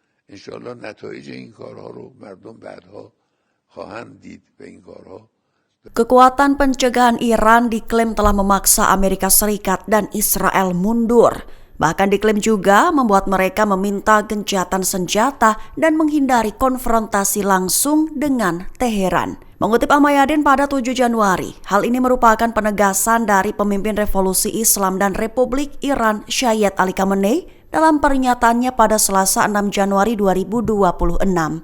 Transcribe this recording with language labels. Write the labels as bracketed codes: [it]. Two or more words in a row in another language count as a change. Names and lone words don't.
[fa] انشاءالله نتایج این کارها رو مردم بعدها خواهند دید و این کارها. [id] Kekuatan pencegahan Iran diklaim telah memaksa Amerika Serikat dan Israel mundur. Bahkan diklaim juga membuat mereka meminta gencatan senjata dan menghindari konfrontasi langsung dengan Teheran. Mengutip Al-Mayadin pada 7 Januari, hal ini merupakan penegasan dari pemimpin revolusi Islam dan Republik Iran Syed Ali Khamenei dalam pernyataannya pada Selasa 6 Januari 2026.